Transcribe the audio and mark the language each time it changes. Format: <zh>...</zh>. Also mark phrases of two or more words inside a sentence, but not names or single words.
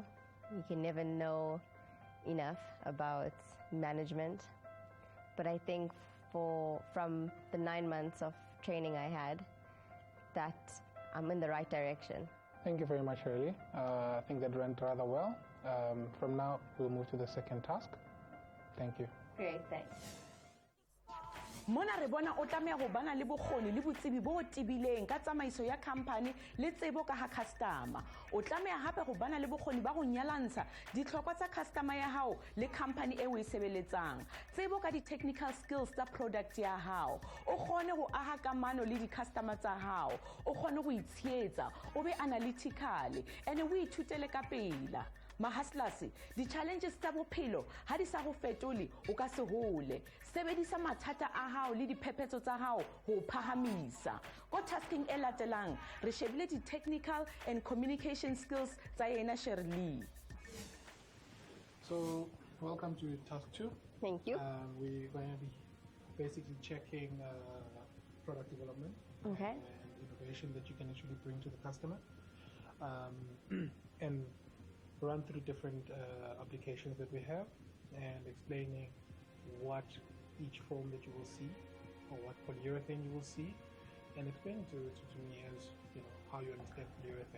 <en>You can never know enough about management, but I think from the 9 months of training I had, that I'm in the right direction. Thank you very much, Sherilee. I think that went rather well. From now, we'll move to the second task. Thank you. Great, thanks.</en> <st>Mona re bona o tlameha go bana le bokgoni le botsebi bo tibileng ka tsamaiso ya company le tsebo ka ha customer. O tlameha hape go bana le bokgoni ba go nyalantsha ditlhokwa tsa customer ya hao le company e o e sebeletsang. Tsebo ka di-</st> <en>technical skills</en> <st>tsa product ya hao. O kgone go aha kamano le di-customer tsa hao. O kgone go itsheetsa, o be</st> <en>analytical, and</en> <st>o ithutele ka pela. Mahastlase, di-challenges tsa bophelo ha di sa go fetole o ka se hole. Sebedisa mathata a hao le diphephetso tsa hao ho phahamisa. Go tasking e latelang, re shebile di-</st> <en>technical and communication skills</en> <st>tsa yena Sherilee.</st> <en>So, welcome to task two. Thank you. We're going to be basically checking product development Okay. and innovation that you can actually bring to the customer, and run through different applications that we have and explaining what each foam that you will see or what polyurethane you will see, and explaining to me as, you know, how you understand polyurethane.</en>